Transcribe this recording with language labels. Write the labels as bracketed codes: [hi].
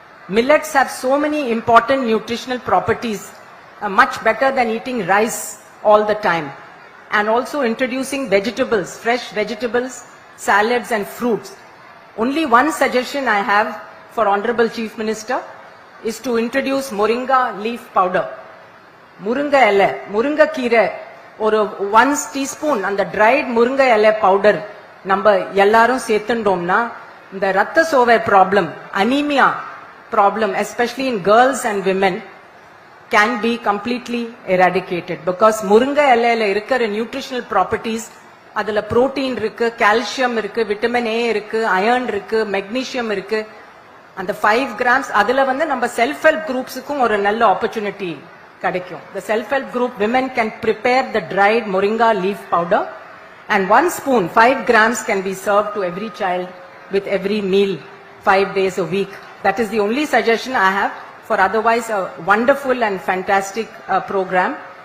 [en] Millets have so many important nutritional properties, much better than eating rice all the time. And also introducing vegetables, fresh vegetables, salads and fruits. Only one suggestion I have for Honorable Chief Minister is to introduce moringa leaf powder. [ta] Murunga ele, murunga kire, ஒரு 1 teaspoon அந்த dried முருங்கை இலை powder நம்ம எல்லாரும் சேர்த்துட்டோம்னா இந்த ரத்த சோகை problem, anaemia problem, [en] Especially in girls and women, can be completely eradicated. [ta] Because முருங்கை இலையில இருக்கிற நியூட்ரிஷனல் ப்ராப்பர்ட்டிஸ், அதுல புரோட்டீன் இருக்கு, கால்சியம் இருக்கு, விட்டமின் ஏ இருக்கு, அயர்ன் இருக்கு, மெக்னீசியம் இருக்கு. அந்த 5 grams அதுல நம்ம செல்ஃப் ஹெல்ப் குரூப்ஸுக்கும் ஒரு நல்ல ஆப்பர்ச்சுனிட்டி கிடைக்கும். [en] The self-help group women can prepare the dried moringa leaf powder, and 1 spoon, 5 grams, can be served to every child with every meal 5 days a week. That is the only suggestion I have for otherwise a wonderful and fantastic program.